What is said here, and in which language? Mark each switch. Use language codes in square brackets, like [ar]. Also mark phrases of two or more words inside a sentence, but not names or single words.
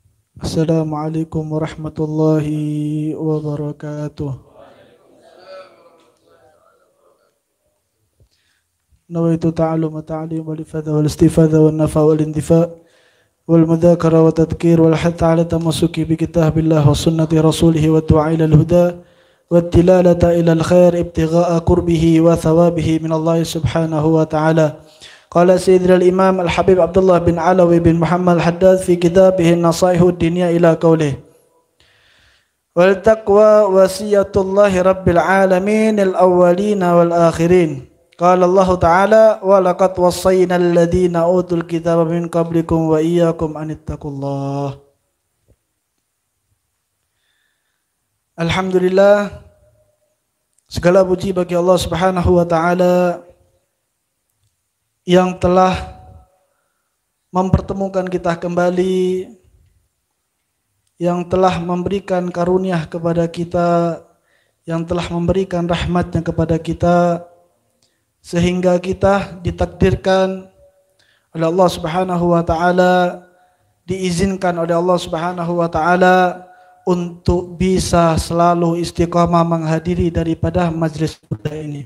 [ar] السلام عليكم ورحمة الله وبركاته. نويت التعلم والتعليم والإفادة والاستفادة والنفع والانتفاع والمذاكرة والتذكير والحث على التمسك بكتاب الله وسنة رسوله والدعاء إلى الهدى والدلالة إلى الخير ابتغاء قربه وثوابه من الله سبحانه وتعالى. قال سيدنا الإمام الحبيب عبد الله بن علوي بن محمد الحداد في كتابه النصائح الدينية إلى قوله والتقوى وصية الله رب العالمين الأولين والآخرين. قال الله تعالى ولقد وصينا الذين أوتوا الكتاب من قبلكم وإياكم أن اتقوا الله. Alhamdulillah, [id] segala puji bagi Allah [ar] سبحانه وتعالى [id] yang telah mempertemukan kita kembali, yang telah memberikan karunia kepada kita, yang telah memberikan rahmatnya kepada kita, sehingga kita ditakdirkan oleh Allah [ar] سبحانه وتعالى, [id] diizinkan oleh Allah [ar] سبحانه وتعالى [id] untuk bisa selalu istiqamah menghadiri daripada majlis ini.